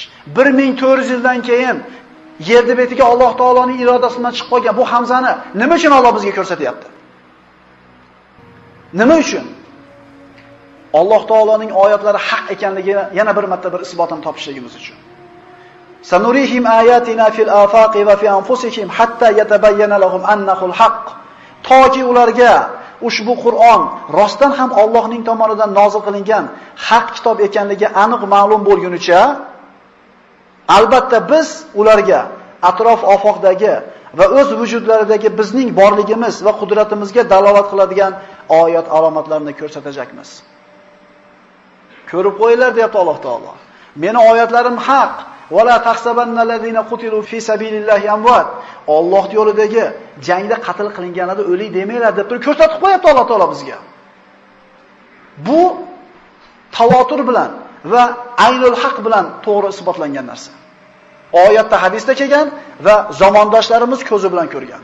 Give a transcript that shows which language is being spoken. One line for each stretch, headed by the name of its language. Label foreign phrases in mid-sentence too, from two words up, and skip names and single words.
Uzbek: 1400 yildan keyin yerda betiga Alloh taoloning irodasidan chiqib qolgan bu Hamzani nima uchun Alloh bizga ko'rsatyapti? Nima uchun? Alloh taoloning oyatlari haq ekanligini yana bir marta bir isbotini topishligimiz uchun.
Arabic: سنريهم آياتنا في الآفاق وفي أنفسهم حتى يتبين لهم أنه الحق.
Uzbek: Toki ularga ushbu Qur'on rostdan ham Allohning tomonidan nozil qilingan haq kitob ekanligi aniq ma'lum bo'lgunicha, albatta biz ularga atrof ofoqdagi va o'z vujudlaridagi bizning borligimiz va qudratimizga dalolat qiladigan oyat alomatlarini ko'rsatajakmiz. Ko'rib qo'yinglar deyapti Alloh taolo. Meni oyatlarim haq.
Arabic: ولا تحسبن الذين قتلوا في سبيل الله أمواتا.
Uzbek: Alloh yo'lidagi jangda qatl qilinganlarda o'lik demanglar deb turib ko'rsatib qo'yapti Alloh taolo bizga. Bu tavotur bilan va aynul haq bilan to'g'ri isbotlangan narsa. Oyatda, hadisda kelgan va zamondoshlarimiz ko'zi bilan ko'rgan.